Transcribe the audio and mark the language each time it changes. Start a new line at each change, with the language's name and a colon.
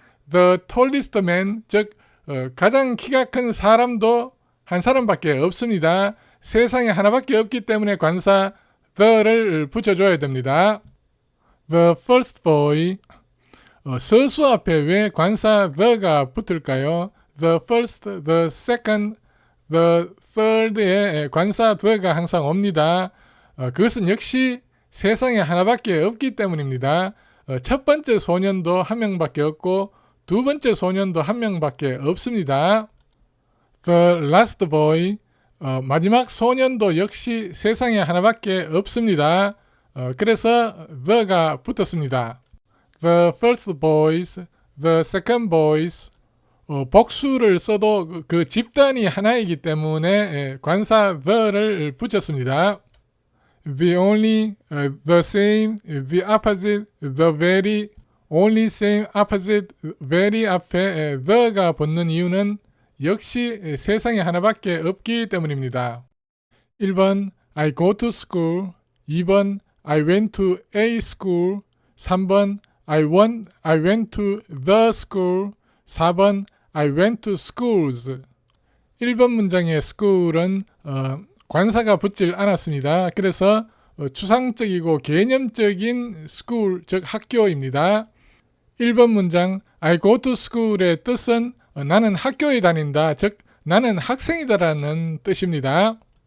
English: The tallest man,
Korean: 즉 가장 키가 큰 사람도 한 사람밖에 없습니다. 세상에 하나밖에 없기 때문에 관사 the를 붙여줘야 됩니다.
English: The first boy,
Korean: 서수 앞에 왜 관사 the가 붙을까요?
English: The first, the second, the third
Korean: 에 관사 the가 항상 옵니다. 그것은 역시 세상에 하나밖에 없기 때문입니다. 첫 번째 소년도 한 명밖에 없고 두 번째 소년도 한 명밖에 없습니다.
English: The last boy,
Korean: 마지막 소년도 역시 세상에 하나밖에 없습니다. 그래서 the가 붙었습니다.
English: The first boys, the second boys,
Korean: 복수를 써도 그 집단이 하나이기 때문에 관사 the를 붙였습니다.
English: The only, the same, the opposite, the very, only, same, opposite, very
Korean: 앞에 the가 붙는 이유는 역시 세상에 하나밖에 없기 때문입니다.
English: 1번 I go to school, 2번 I went to a school, 3번 I went to the school, 4번 I went to schools.
Korean: 1번 문장의 school은 관사가 붙질 않았습니다. 그래서 추상적이고 개념적인 school, 즉 학교입니다. 1번 문장
English: I go to school
Korean: 의 뜻은 나는 학교에 다닌다, 즉 나는 학생이다라는 뜻입니다.